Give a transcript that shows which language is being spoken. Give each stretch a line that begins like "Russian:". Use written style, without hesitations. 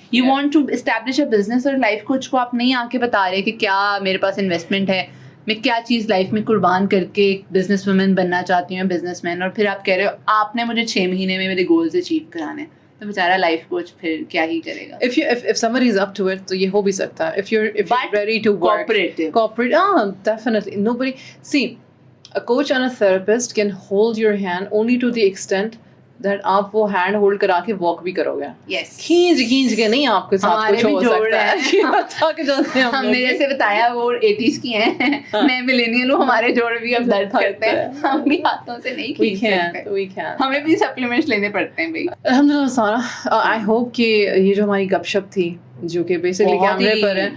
English: you want to establish a business,
Hindi: और life coach को आप नहीं आके बता रहे कि क्या मेरे पास इन्वेस्टमेंट है, मैं क्या चीज़ लाइफ में कुर्बान करके एक बिजनेस वुमेन बनना चाहती हूँ, बिजनेसमैन, और फिर आप कह रहे हो आपने मुझे 6 महीने में मेरे गोल्स अचीव कराने हैं. तो बेचारा लाइफ कोच फिर क्या ही करेगा.
English: if somebody is up to it
Hindi: तो ये हो भी सकता है.
English: if you're ready to work corporate, definitely. Nobody, see, a coach and a therapist can hold your hand only to the extent that
Hindi: आप वो हैंड होल्ड करा के वॉक भी करोगे.
English: yes.
Hindi: खींच के नहीं आपके साथ कुछ हो सकता है. हमने जैसे बताया वो 80s की हैं, मैं मिलेनियल हूँ, हमारे जोड़ भी अब दर्द करते हैं, हम भी हाथों से नहीं खींच सकते.
English: we can.
Hindi: हमें भी सप्लीमेंट्स लेने पड़ते हैं भाई. अल्हम्दुलिल्लाह सारा,
English: I hope
Hindi: कि ये जो हमारी गपशप थी जो कि बेसिकली कैमरे पर है,